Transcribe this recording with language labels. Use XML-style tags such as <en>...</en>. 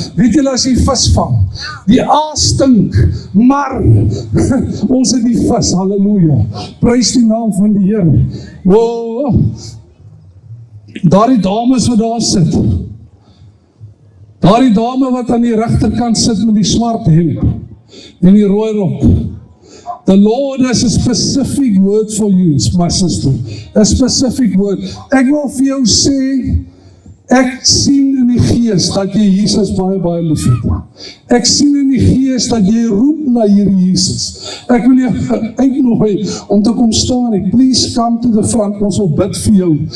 <af>Weet julle, as jy vis vang, die aas stink, maar ons het die vis. Halleluja. Prys die naam van die Here. Wow. Daardie dames wat daar sit. Daardie dame wat aan die regterkant sit met die swart hemp en die rooi rok.</af> <en>The Lord has a specific word for you, my sister. A specific word.</en> <af>Ek wil vir jou sê, ek sien in die gees dat jy Jesus baie lief het. Ek sien in die gees dat jy roep na hierdie Jesus. Ek wil jou uitnooi om te kom staan.</af> <en>Please come to the front,</en> <af>ons wil bid vir jou.</af>